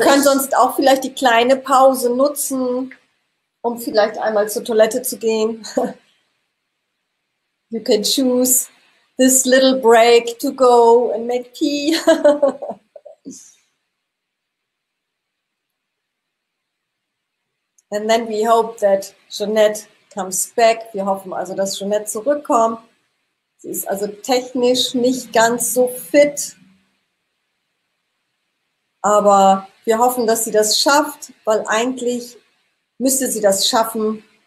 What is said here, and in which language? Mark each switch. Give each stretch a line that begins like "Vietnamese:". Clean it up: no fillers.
German: wir können sonst auch vielleicht die kleine Pause nutzen, um vielleicht einmal zur Toilette zu gehen.
English: You can choose this little break to go and make tea. And then we hope that Jonette comes back.
German: Wir hoffen also, dass Jonette zurückkommt. Sie ist also technisch nicht ganz so fit. Aber wir hoffen, dass sie das schafft, weil eigentlich müsste sie das schaffen.